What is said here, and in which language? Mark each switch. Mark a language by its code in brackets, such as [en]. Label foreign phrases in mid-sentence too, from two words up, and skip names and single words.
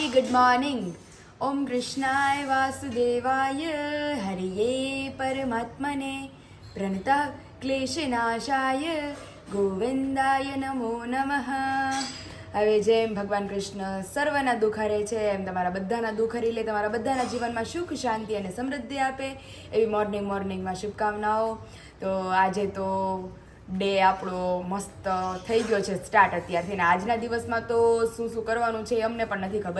[gu] मॉर्निंग। [sa] ओम कृष्णाय वासुदेवाय हरिये परमात्मने प्रणतः क्लेशनाशाय गोविंदाय नमो नमः। [gu] હવે જેમ ભગવાન કૃષ્ણ સર્વના દુઃખ હરે છે એમ તમારા બધાના દુઃખ હરી લે, તમારા બધાના જીવનમાં સુખ શાંતિ અને સમૃદ્ધિ આપે એવી મોર્નિંગમાં શુભકામનાઓ। તો આજે તો ડે આપણો મસ્ત થઈ ગયો છે સ્ટાર્ટ અત્યારથી, ને આજના દિવસમાં તો શું શું કરવાનું છે એ અમને પણ નથી ખબર।